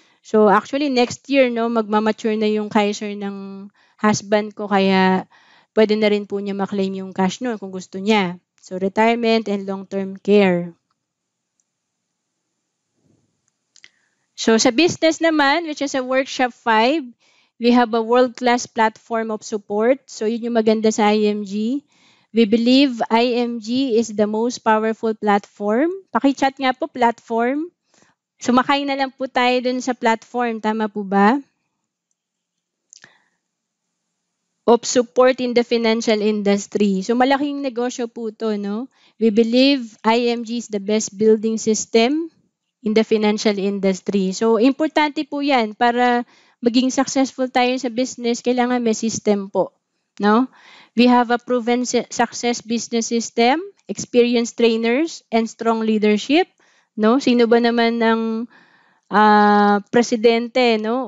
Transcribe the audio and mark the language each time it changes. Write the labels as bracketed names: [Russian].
[English] So, actually, next year, [Filipino] no, magmamature na yung Kaiser ng husband ko, kaya pwede na rin po niya maklaim yung cash no kung gusto niya. [English] So, retirement and long-term care. So, [Filipino] sa business naman, [English] which is a Workshop 5, we have a world-class platform of support. [Filipino] So, yun yung maganda sa IMG. [English] We believe IMG is the most powerful platform. [Filipino] Paki-chat nga po, platform. Sumakay na lang po tayo dun sa platform. Tama po ba? [English] Of support in the financial industry. So, [Filipino] malaking negosyo po to, no? [English] We believe IMG is the best building system in the financial industry. [Filipino] So, importante po yan. Para maging successful tayo sa business, kailangan may system po. No? [English] We have a proven success business system, experienced trainers, and strong leadership. [Filipino] No? Sino ba naman ng presidente, no?